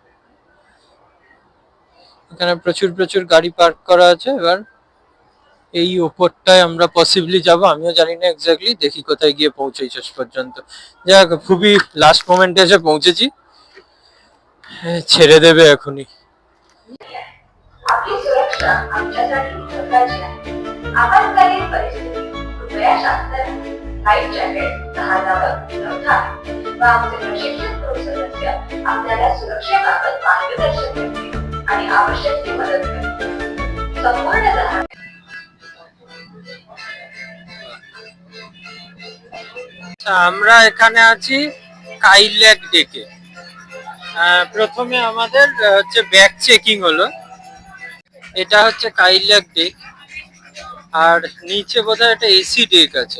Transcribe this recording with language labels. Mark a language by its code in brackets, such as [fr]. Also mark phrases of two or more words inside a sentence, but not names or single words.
[bn] এখানে প্রচুর প্রচুর গাড়ি পার্ক করা আছে। এবার এই ওপরটায় আমরা পসিবলি যাব, আমিও জানি না [en] এক্স্যাক্টলি, [bn] দেখি কোথায় গিয়ে পৌঁছাই শেষ পর্যন্ত। যাক, খুবই [en] last moment [bn] এসে পৌঁছেছি, ছেড়ে দেবে এখনই। [mr] आपली सुरक्षा आमच्यासाठी महत्त्वाची आहे. आपत्कालीन परिस्थितीत कृपया शांत राहा. [en] life jacket, [mr] जहाजावर उपलब्ध आहे व आमचे प्रशिक्षित क्रू सदस्य आपल्याला सुरक्षेबाबत मार्गदर्शन करतील आणि आवश्यक ती मदत करतील. संपूर्णतः [bn] আমরা এখানে আছি কাইল্যাক ডেকে। প্রথমে আমাদের হচ্ছে [en] bag checking [bn] হলো। এটা হচ্ছে কাইল্যাক ডেক, আর নিচে বোধহয় একটা [en] AC deck [bn] আছে।